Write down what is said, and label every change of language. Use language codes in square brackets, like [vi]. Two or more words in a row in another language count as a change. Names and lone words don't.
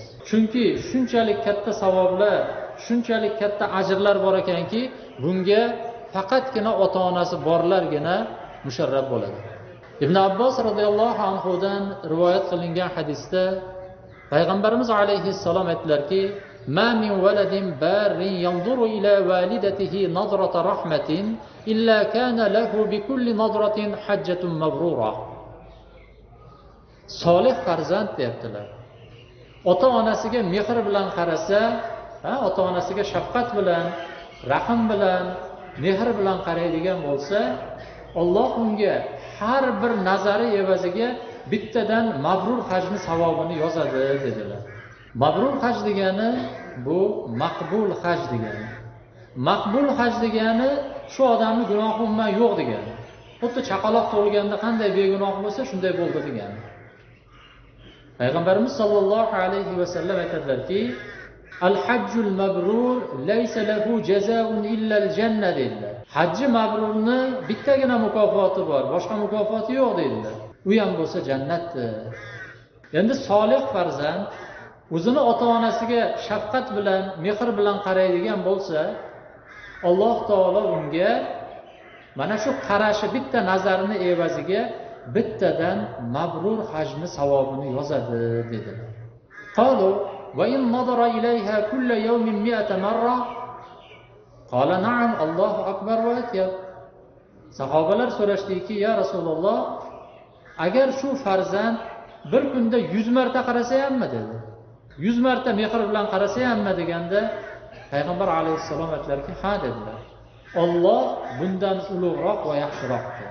[uz] Chunki shunchalik katta savoblar, shunchalik katta ajrlar bor ekanki, bunga faqatgina ota-onasi borlargina musharraf bo'ladi. Ibn Abbos radhiyallohu anhudan rivoyat qilingan hadisda payg'ambarimiz alayhissalom aytdilarki: [ar] "ما من ولد بار ينظر إلى والدته نظرة رحمة إلا كان له بكل نظرة حجة مبرورة." [uz] Solih farzand deyaptilar. Ota-onasiga mehr bilan qarasa, ota-onasiga shafqat bilan, rahm bilan, mehr bilan qaraydigan bo'lsa, Alloh unga har bir nazari evaziga bittadan mabrur hajni savobini yozadi dedilar. Mabrur haj degani bu maqbul haj degani. Maqbul haj degani shu odamning gunohi umuman yo'q degani. Xuddi chaqaloq tug'ilganda qanday begunoh bo'lsa shunday bo'ldi degani. Payg'ambarimiz [ar] صلى الله عليه وسلم [uz] aytadilarki: [ar] "الحج المبرور ليس له جزاء إلا الجنة" dedilar. [uz] Hajji mabrurni bittagina mukofoti bor, boshqa mukofoti yo'q dedilar. U ham bo'lsa jannatdir. Endi solih farzand o'zini ota-onasiga shafqat bilan, mehr bilan qaraydigan bo'lsa, Alloh taolo unga mana shu qarashi bitta nazarini evaziga bittadan mabrur hajni savobini yozadi dedilar. [ar] قالوا وإن نظر إليها كل يوم 100 مرة قال نعم الله أكبر وأطيب. [uz] Sahobalar so'rashdiki: [ar] "يا رسول الله, [uz] agar shu farzand bir kunda 100 marta qarasa hammi?" dedi. 100 marta mehr bilan qarasa hammi deganda payg'ambar alayhissalom aytdilarki: "Ha" dedilar. Alloh bundan ulug'roq va yaxshiroqdir.